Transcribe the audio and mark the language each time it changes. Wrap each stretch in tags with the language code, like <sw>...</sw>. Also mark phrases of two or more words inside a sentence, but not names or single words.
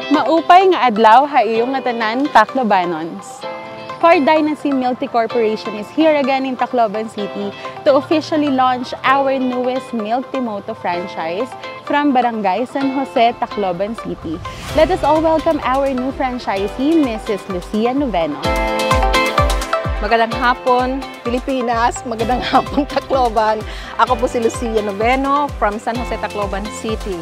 <war>Maupay nga adlaw ha iyong nga tanan Taclobanons.</war> <en>Car Dynasty Milk Tea Corporation is here again in Tacloban City to officially launch our newest Milk Tea Moto franchise from Barangay San Jose, Tacloban City. Let us all welcome our new franchisee, Mrs. Lucia Noveno.</en> <tl>Magandang hapon, Pilipinas. Magandang hapon, Tacloban. Ako po si Lucia Noveno from San Jose, Tacloban City.</tl>